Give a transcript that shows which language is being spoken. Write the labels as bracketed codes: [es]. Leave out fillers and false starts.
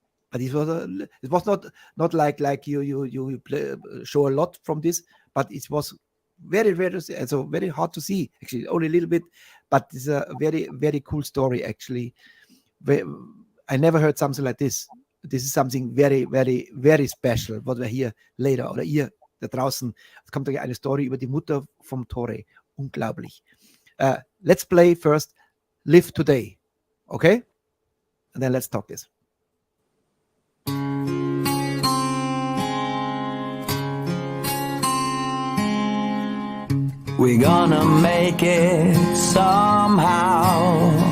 [en] But it was not like you show a lot from this, but it was very, very, so very hard to see, actually, only a little bit, but it's a very, very cool story, actually. I never heard something like this. This is something very, very, very special, what [de] wir hier later, oder ihr da draußen, es kommt eine Story über die Mutter vom Tore. Unglaublich. [en] Let's play first Live Today, okay? And then let's talk this. We're gonna make it somehow.